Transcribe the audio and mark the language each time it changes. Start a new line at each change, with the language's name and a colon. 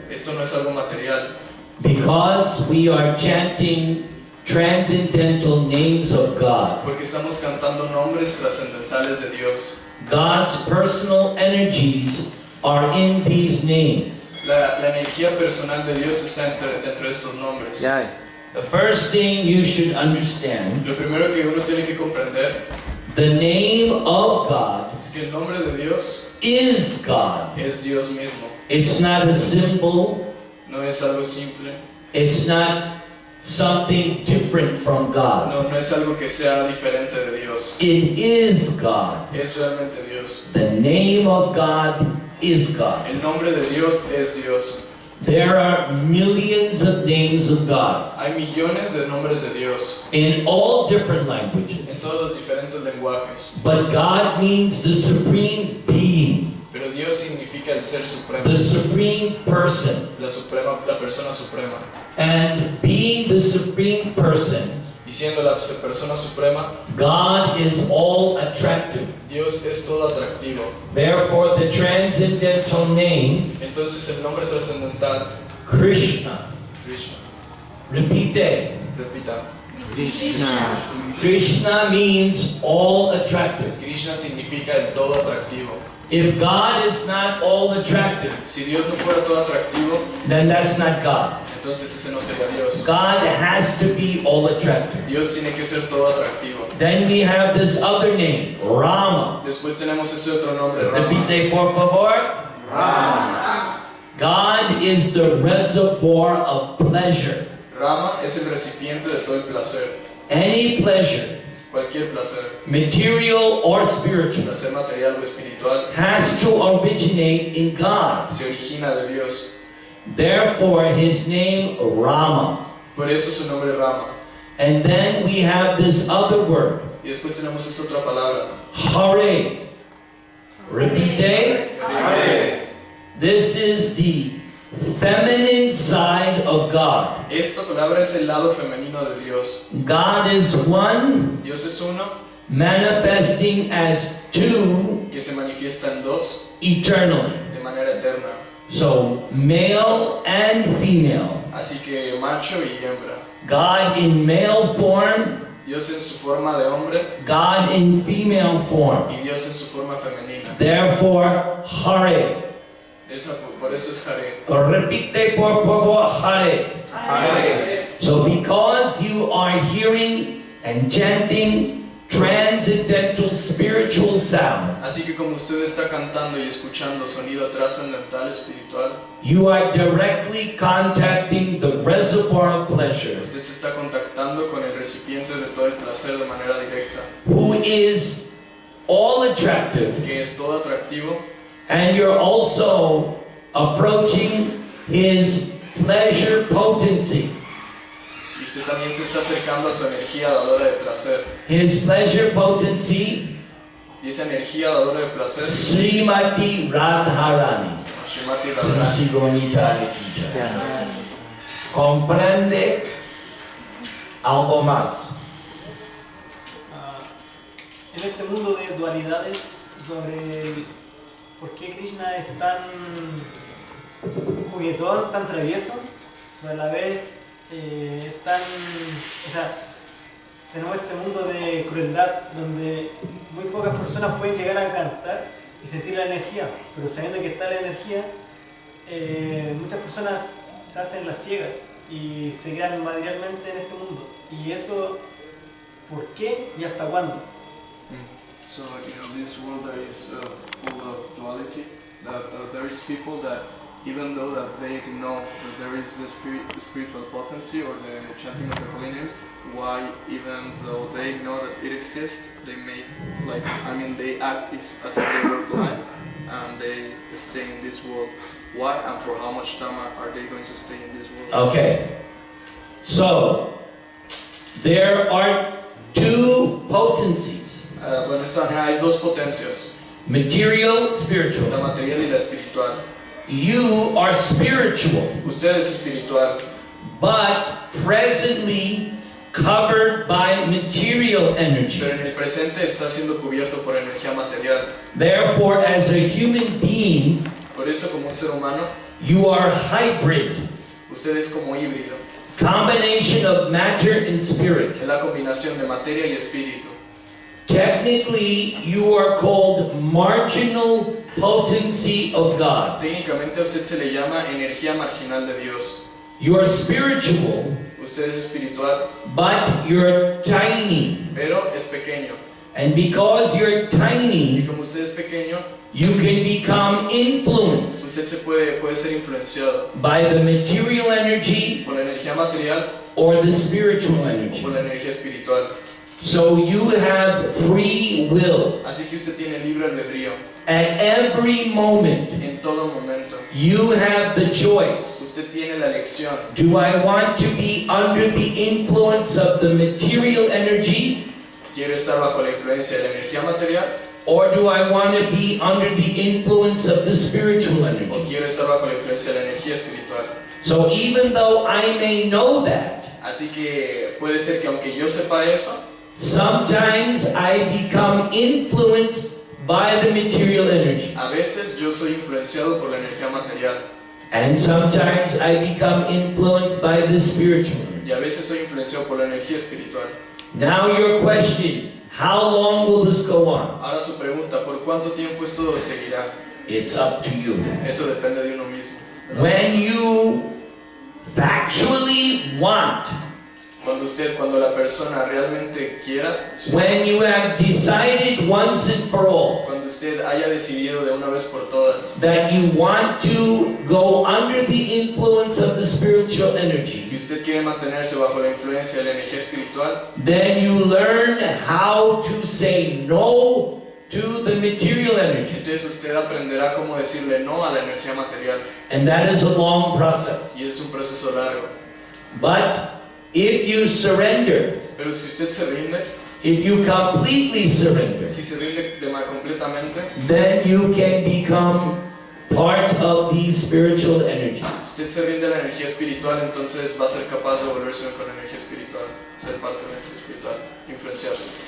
Spanish: Esto no es algo material.
English: Because we are chanting transcendental names of God.
Spanish: Porque estamos cantando nombres trascendentales de Dios.
English: God's personal energies are in these names.
Spanish: La energía personal de Dios está dentro de estos nombres.
English: Yeah. The first thing you should understand,
Spanish: Lo primero que uno tiene que comprender
English: the name of God
Spanish: es que el nombre de Dios
English: is God.
Spanish: es Dios mismo.
English: It's not a symbol.
Spanish: No es algo simple.
English: It's not something different from God.
Spanish: No es algo que sea diferente de Dios.
English: It is God.
Spanish: Es realmente Dios.
English: The name of God is God.
Spanish: El nombre de Dios es Dios.
English: There are millions of names of God
Spanish: Hay millones de nombres de Dios
English: in all different
Spanish: en
English: languages.
Spanish: todos los diferentes lenguajes.
English: But God means the supreme being,
Spanish: Pero Dios significa el ser supremo,
English: the supreme person.
Spanish: la persona suprema.
English: And being the supreme person,
Spanish: Y siendo la persona suprema,
English: God is all attractive.
Spanish: Dios es todo atractivo.
English: Therefore, the transcendental name,
Spanish: Entonces el nombre trascendental,
English: Krishna.
Spanish: Krishna. Repite. Repita. Krishna.
English: Krishna means all attractive.
Spanish: Krishna significa el todo atractivo.
English: If God is not all attractive,
Spanish: Si Dios no fuera todo atractivo,
English: then that's not God.
Spanish: entonces ese no sería Dios.
English: God has to be all attractive.
Spanish: Dios tiene que ser todo atractivo.
English: Then we have this other name, Rama.
Spanish: Después tenemos ese otro nombre, Rama. Repite, por favor. Rama.
English: God is the reservoir of pleasure.
Spanish: Rama es el recipiente de todo el placer.
English: Any pleasure,
Spanish: Cualquier placer,
English: material or spiritual,
Spanish: placer material o espiritual,
English: has to originate in God.
Spanish: se origina de Dios.
English: Therefore, his name Rama.
Spanish: Por eso su nombre Rama.
English: And then we have this other word,
Spanish: Y después tenemos esa otra palabra. Hare. Repite. Hare.
English: This is the feminine side of God.
Spanish: Esta palabra es el lado femenino de Dios.
English: God is one,
Spanish: Dios es uno
English: manifesting as two
Spanish: que se manifiesta en dos
English: eternally.
Spanish: de manera eterna.
English: So, male and female.
Spanish: Así que macho y hembra.
English: God in male form,
Spanish: Dios en su forma de hombre
English: God in female form.
Spanish: y Dios en su forma femenina.
English: Therefore, Hare.
Spanish: Por eso es Hare. Repite por favor, Hare. Hare.
English: So because you are hearing and chanting transcendental spiritual sounds,
Spanish: Así que como usted está cantando y escuchando sonido trascendental espiritual,
English: you are directly contacting the reservoir of pleasure,
Spanish: usted se está contactando con el recipiente de todo el placer de manera directa,
English: who is all attractive,
Spanish: que es todo atractivo,
English: and you're also approaching his pleasure potency.
Spanish: y usted también se está acercando a su energía dadora de placer.
English: His pleasure potency,
Spanish: Y esa energía dadora de placer,
English: Srimati Radharani.
Spanish: Srimati Radharani,
English: Yeah.
Spanish: Comprende algo más. En este mundo de dualidades, sobre por qué Krishna es tan juguetón, tan travieso, pero a la vez es tan... O sea, tenemos este mundo de crueldad donde muy pocas personas pueden llegar a cantar y sentir la energía, pero sabiendo que está la energía, muchas personas se hacen las ciegas y se quedan materialmente en este mundo. Y eso, ¿por qué y hasta cuándo?
English: So, this world that is full of duality, that there is people that even though that they know that there is the spiritual potency or the chanting of the holy names, why even though they know that it exists, they make they act as if they were blind and they stay in this world. Why and for how much time are they going to stay in this world? Okay, so there are two potencies.
Spanish: Hay dos potencias,
English: Material,
Spanish: la
English: spiritual.
Spanish: material y la espiritual.
English: You are spiritual,
Spanish: Usted es espiritual,
English: but presently covered by material energy.
Spanish: pero en el presente está siendo cubierto por energía material.
English: Therefore, as a human being,
Spanish: Por eso, como un ser humano,
English: you are hybrid,
Spanish: usted es como híbrido.
English: combination of matter and spirit.
Spanish: Es la combinación de materia y espíritu.
English: Technically, you are called marginal potency of God.
Spanish: Técnicamente a usted se le llama energía marginal de Dios.
English: You are spiritual,
Spanish: Usted es espiritual,
English: but you're tiny.
Spanish: pero es pequeño.
English: And because you're
Spanish: Y
English: tiny,
Spanish: como usted es pequeño,
English: you can become influenced
Spanish: usted puede ser influenciado
English: by the material energy
Spanish: por la energía material
English: or the spiritual
Spanish: o
English: energy.
Spanish: por la energía espiritual.
English: So you have free will.
Spanish: Así que usted tiene libre albedrío.
English: At every moment,
Spanish: En todo momento,
English: you have the choice.
Spanish: usted tiene la elección.
English: Do I want to be under the influence of the material energy,
Spanish: ¿Quiero estar bajo la influencia de la energía material
English: or do I want to be under the influence of the spiritual
Spanish: o
English: energy?
Spanish: quiero estar bajo la influencia de la energía espiritual?
English: So even though I may know that,
Spanish: Así que puede ser que aunque yo sepa eso,
English: sometimes I become influenced by the material energy,
Spanish: a veces yo soy influenciado por la energía material
English: and sometimes I become influenced by the spiritual energy.
Spanish: y a veces soy influenciado por la energía espiritual.
English: Now your question, how long will this go on?
Spanish: Ahora su pregunta, ¿por cuánto tiempo esto seguirá?
English: It's up to you.
Spanish: Eso depende de uno mismo.
English: When you factually want,
Spanish: Cuando la persona realmente quiera,
English: when you have decided once and for all
Spanish: cuando usted haya decidido de una vez por todas
English: that you want to go under the influence of the spiritual energy,
Spanish: que usted quiere mantenerse bajo la influencia de la energía espiritual,
English: then you learn how to say no to the material energy.
Spanish: entonces usted aprenderá cómo decirle no a la energía material.
English: And that is a long process.
Spanish: Y es un proceso largo.
English: But if you surrender,
Spanish: Pero si usted se rinde,
English: if you completely surrender,
Spanish: si se rinde completamente,
English: then you can become part of the spiritual energy.
Spanish: si usted se rinde a la energía espiritual, entonces va a ser capaz de volverse con la energía espiritual, ser parte de la energía espiritual, influenciarse.